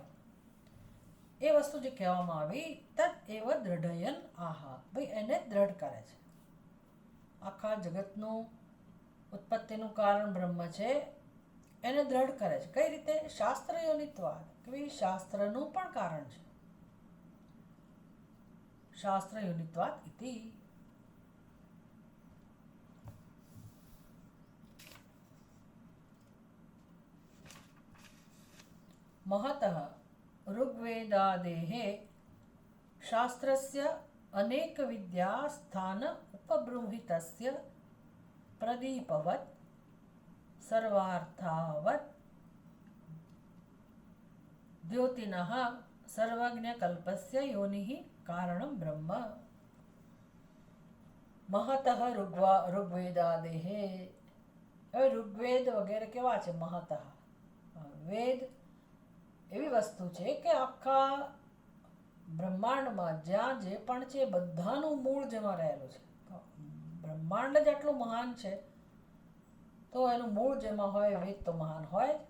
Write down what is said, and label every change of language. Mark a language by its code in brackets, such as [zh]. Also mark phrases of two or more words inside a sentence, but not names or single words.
[gu] એ વસ્તુ જે કહેવામાં આવી, [sa] तद् एव दृढयन् आह, [gu] ભાઈ એને દ્રઢ કરે છે. આખા જગતનું ઉત્પત્તિનું કારણ બ્રહ્મ છે એને દ્રઢ કરે છે. કઈ રીતે? શાસ્ત્રયોનિત્વાદ, કે ભાઈ શાસ્ત્રનું પણ કારણ છે. [sa] शास्त्रयोनित्वात् इति. महतः ऋग्वेदादेः शास्त्रस्य अनेकविद्या स्थान उपबृंहितस्य प्रदीपवत् सर्वार्थावत् द्योतिनः सर्वज्ञकल्पस्य योनिः कारणं ब्रह्म. महतः ऋग्वेदादेः, [gu] હવે ઋગ્વેદ વગેરે કેવા છે? મહતઃ, વેદ એવી વસ્તુ છે કે આખા બ્રહ્માંડમાં જ્યાં જે પણ છે બધાનું મૂળ જેમાં રહેલું છે. બ્રહ્માંડ જ આટલું મહાન છે તો એનું મૂળ જેમાં હોય વેદ તો મહાન હોય જ.